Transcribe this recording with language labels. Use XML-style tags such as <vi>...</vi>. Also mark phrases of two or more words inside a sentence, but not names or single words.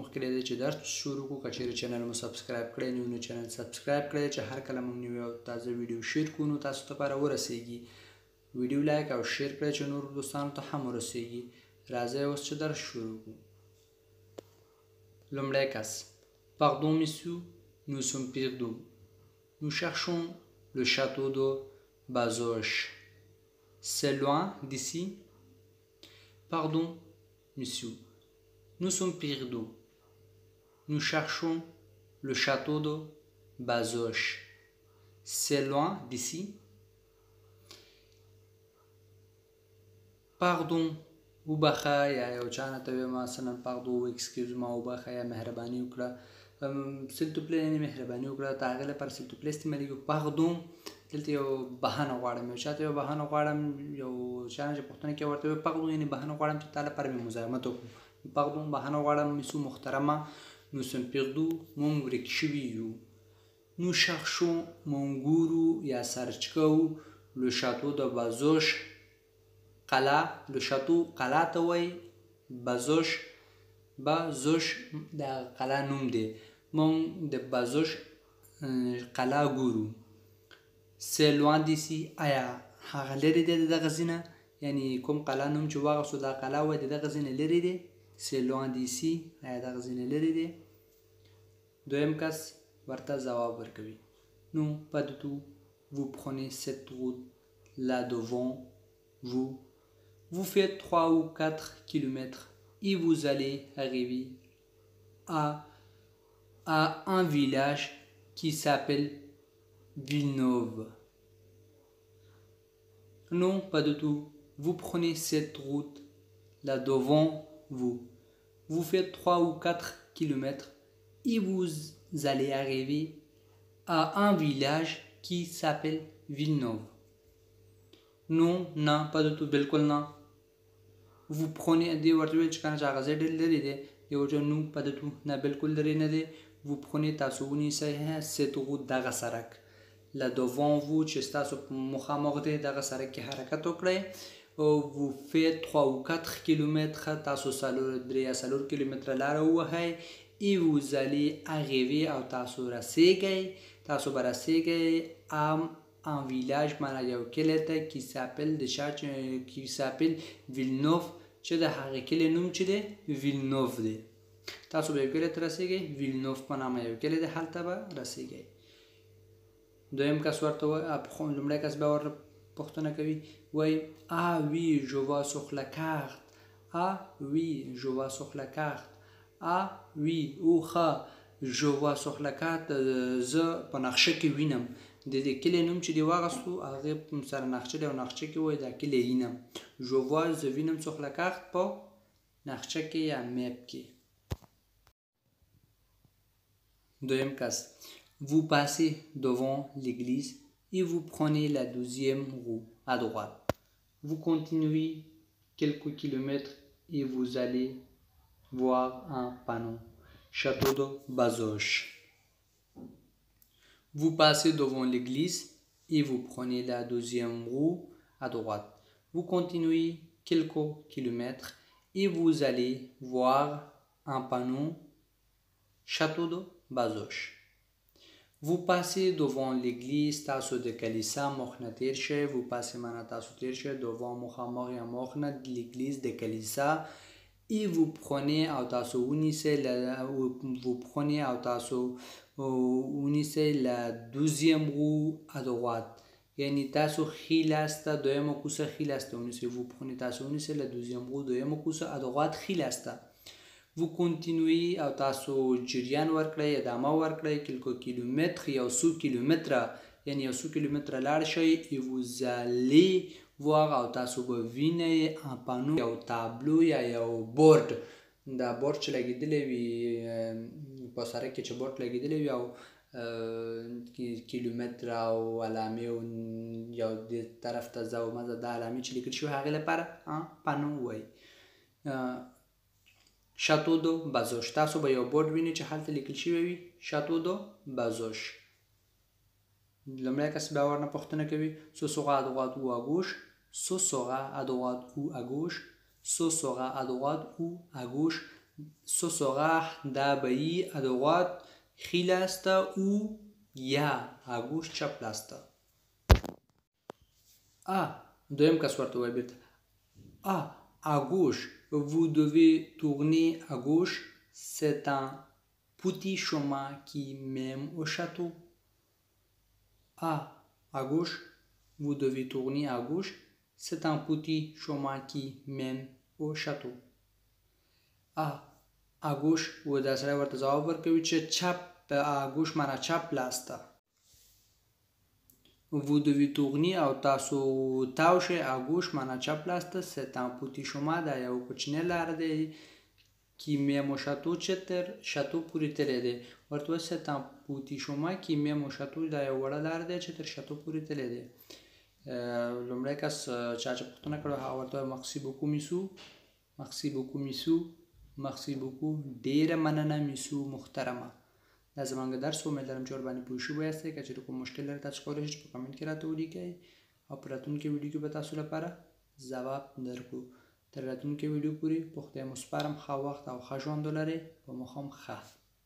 <ps>مخکې له دې چې درس شروع کړو، که چیرې چینل مو سبسکرایب کړی نه وي نو چینل سبسکرایب کړئ چې هر کله موږ نوی او تازه ویډیو شیر کړو نو تاسو لپاره ورسیږي. ویډیو لایک او شیر کړئ چې نور دوستانو ته هم ورسیږي. راځئ اوس چې درس شروع کړو. لومړی کس:</ps> <fr>Pardon monsieur, nous sommes perdus. Nous cherchons le château de Bazoches. C'est loin d'ici? Pardon monsieur, nous sommes perdus. Nous cherchons le château de Bazoches. C'est loin d'ici?</fr> <ps>Pardon وبخه یا یو چانه ته وایم مثلا پاردو</ps> <en>excuse me</en> <ps>وبخه یا مهرباني وکړه. سلتوپلی یعنې مهرباني وکړه. د هغې لپاره سلتوپلی استعمالېږي. پاردون دلته یو بهانه غواړم، یو چاته یو بهانه غواړم، یو چا نه چې پوښتنه کوي ورته وایي پاردون یعنې بهانه غواړم چې تا لپاره مې مزاحمت وکړو. پاردون بهانه غواړم. میسو محترمه. نو</ps> <fr>sommes perdus</fr> <ps>مونږ ورک شوي یو. نو cherchons مونږ ګورو یا سرچ کوو</ps> <fr>le château</fr> <ps>د بازوش قلعه.</ps> <fr>le château</fr> <ps>قلعه ته وایي. بازوش د قلعه نوم دی. مونږ د بازوش قلعه ګورو.</ps> <fr>C'est loin d'ici</fr> <ps>آیا هغه لرې دی د دغه ځای نه؟ یعنې کوم قلعه نوم چې واخیستو دا قلعه وایي د دغه ځای نه لرې دی.</ps> <fr>C'est loin d'ici</fr> <ps>آیا دغه ځای نه لرې دی؟ دویم کس ورته ځواب ورکوي.</ps> <fr>Non pas du tout. Vous prenez cette route là devant vous. Vous faites 3 ou 4 kilomètres et vous allez arriver à un village qui s'appelle Villeneuve. Non, pas du tout. Vous prenez cette route là devant vous. Vous faites 3 ou 4 kilomètres et vous allez arriver à un village qui s'appelle Villeneuve. Non, non, pas du tout.</fr> <ps>بالکل نه.</ps> <fr>vous prenez</fr> <ps>دی ورته ویل چې کنه چې هغه ځای ډېر لرې دی. دی ورته نو</ps> <fr>pas du tout.</fr> <ps>نه بالکل لرې نه دی.</ps> <fr>vous prenez</fr> <ps>تاسو ونیسئ</ps> <fr>cette route</fr> <ps>دغه سړک</ps> <fr>là devant vous</fr> <ps>چې ستاسو مخامخ دی دغه سړک کې حرکت وکړئ.</ps> <fr>vous faites 3 ou 4 kilomètres</fr> <ps>تاسو 3 یا 4 کیلومتره لاره ووهئ.</ps> <fr>et vous allez arriver</fr> <ps>او تاسو رسیږئ. تاسو به رسیږئ</ps> <fr>un village</fr> <ps>معنا یو کلی ته</ps> <fr>qui s'appelle qui s'appelle Villeneuve</fr> <ps>چې د هغې کلي نوم چې دی ویلنوف دی. تاسو به یو کلي ته رسیږئ. ویلنوف په نامه یو کلی دی، هلته به رسیږئ. دویم کس ورته لومړی کس بیا ورته پوښتنه کوي، وایي</ps> <fr>ah oui je vois sur la carte. ah oui je vois sur la carte. ah oui اوخه je vois sur la carte</fr> <ps>زه په نقشه کې وینم. د دې کلي نوم چې دی واخیستو هغې سره نقشه دی او نقشه کې وایي دا کلی وینم.</ps> <fr>je vois</fr> <ps>زه وینم</ps> <fr>sur la carte</fr> <ps>په نقشه کې یا میپ کې. دویم کس:</ps> <fr>vous passez devant l'église et vous prenez la 12e rue à droite. vous continuez quelques kilomètres et vous allez voir un panneau château de Bazoches. vous passez devant l'église et vous prenez la 12e rue à droite. vous continuez quelques kilomètres et vous allez voir un panneau château de Bazoches. vous passez devant l'église</fr> <ps>تاسو د کلیسا مخ نه تیر شئ.</ps> <fr>vous passez</fr> <ps>معنا تاسو تیر شئ. devant مخامخ یا مخ نه l'église د کلیسا.</ps> <fr>et vous prenez</fr> <ps>او تاسو ونیسئ</ps> <fr>vous prenez</fr> <ps>او تاسو ونیسئ</ps> <fr>la 12e rue à droite.</fr> <ps>یعنی تاسو ښي لاس ته دویمه کوڅه ښي لاس ته ونیسئ.</ps> <fr>vous prenez</fr> <ps>تاسو ونیسئ</ps> <fr>la 12e rue</fr> <ps>دویمه کوڅه</ps> <fr>à droite</fr> <ps>ښي لاس ته.</ps> <fr>vous continuez</fr> <ps>او تاسو جریان ورکړئ، ادامه ورکړئ</ps> <fr>quelques kilomètres</fr> <ps>یو څو کیلومتره یعنی یو څو کیلومتره لاړ شئ.</ps> <fr>et vous allez voir</fr> <ps>او تاسو به وینئ پانو یو تابلو یا یو بورډ دا بورډ چې لګېدلی وي په سړک کې چې بورډ لګېدلی وي او کیلومتر او علامې یو دې طرف ته ځه او مه ځه دا علامې چې لیکل شوي هغې لپاره پانو وایي.</ps> <fr>château de Bazoches</fr> <ps>تاسو به یو بورډ وینئ چې هلته لیکل شوی وي</ps> <fr>château de Bazoches.</fr> <ps>لومړی کس بیا ورنه پوښتنه کوي</ps> <fr>ce sera à droite ou à gauche ce sera à droite ou à gauche ce sera à droite ou à gauche ce sera</fr> <ps>دا به یي</ps> <fr>à droite</fr> <ps>ښي لاس ته او یا</ps> <fr>à gauche</fr> <ps>چپ لاس ته. دویم کس ورته وایي بیرته</ps> <fr>à gauche vous devez tourner à gauche c'est un petit chemin qui mène au château. À gauche vous devez tourner à gauche c'est un petit chemin qui mène au château. À gauche</fr> <ps>و دا سړی ورته ځواب ورکوي چې چپ</ps> <fr>à gauche</fr> <ps>معنا چپ لاس ته.</ps> <fr>vous devez tourner</fr> <ps>او تاسو تاو شئ</ps> <fr>à gauche</fr> <ps>معنا چپ لاس ته</ps> <fr>c'est un petit chemin</fr> <ps>دا یو کوچنی لار دی</ps> <fr>qui mène au château</fr> <ps>چې تر شاتو پورې تللی دی. ورته وایي</ps> <fr>c'est un petit chemin qui mène au château</fr> <ps>دا یو وړه لار دی چې تر شاتو پورې تللی دی. لومړی کس چا چې پوښتنه کړې هغه ورته وایي</ps> <fr>merci beaucoup</fr> <ps>میسو</ps> <fr>merci beaucoup</fr> <ps>میسو</ps> <fr>merci beaucoup</fr> <ps>ډېره مننه میسو محترمه. دا زموږ درس و امید لرم چې ورباندې پوه شوي یاستئ. که چېرې کوم مشکل لرئ تاسو کولی شئ چې په کمنټ کې راته ولیکئ او په راتلونکي ویډیو کې به تاسو لپاره ځواب درکړو. تر راتلونکي ویډیو پورې په خدای مو سپارم. ښه وخت او ښه ژوند ولرئ. په مو هم ښه</ps>